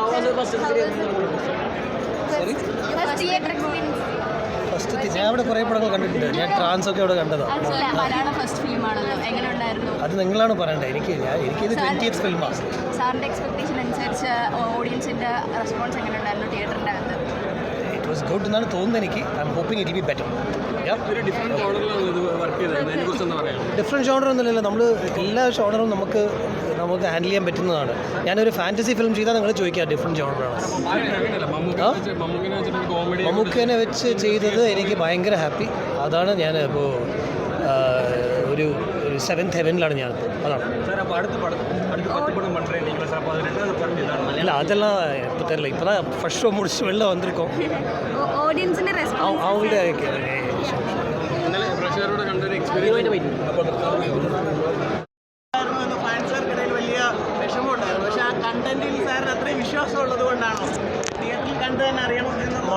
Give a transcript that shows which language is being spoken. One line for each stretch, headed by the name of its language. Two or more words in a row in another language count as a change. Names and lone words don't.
Malayalam: ഫസ്റ്റ് ഞാൻ അവിടെ കുറേ പടങ്ങൾ കണ്ടിട്ടുണ്ട്. ഞാൻ ട്രാൻസ് ഒക്കെ അവിടെ കണ്ടതാണ്. അത് നിങ്ങളാണ് പറയേണ്ടത്. എനിക്കിത് 20th ഫിലിമാണ്. സാറിന്റെ എക്സ്പെക്ടേഷൻ അനുസരിച്ച്
English: audience's response
Malayalam: എങ്ങനെ ഉണ്ടായിരുന്നു തിയേറ്ററിന്റെ അകത്ത്?
English: it was good
Malayalam: എന്നാണ് തോന്നുന്നത് എനിക്ക്.
English: I am hoping it will be better. Different genre ഒന്നുമില്ലല്ലോ.
Malayalam: നമ്മൾ എല്ലാ ജോണറും നമുക്ക് ഹാൻഡിൽ ചെയ്യാൻ പറ്റുന്നതാണ്. ഞാനൊരു
English: fantasy film
Malayalam: ചെയ്താൽ നിങ്ങൾ ചോദിക്കുക
English: different genre.
Malayalam: മമ്മൂക്കനെ വെച്ച് ചെയ്തത് എനിക്ക് ഭയങ്കര ഹാപ്പി. അതാണ് ഞാൻ ഇപ്പോൾ ഒരു 7th ഹെവനിലാണ് ഞാനിപ്പോൾ. അതാണ്. അല്ല
Tamil: அதெல்லாம் இப்போ தெரியல. இப்போ தான்
English: first show
Tamil: முடிச்சு வெளில வந்திருக்கோம்.
English: audience's response
Tamil: அவங்கள்ட்ட
Malayalam: ഫാൻസുകാർക്കിടയിൽ വലിയ വിഷമമുണ്ടായിരുന്നു. പക്ഷേ ആ കണ്ടന്റിൽ സാറിന് അത്രയും വിശ്വാസമുള്ളത് കൊണ്ടാണോ തിയേറ്ററിൽ കണ്ടു തന്നെ അറിയണം എന്നുള്ള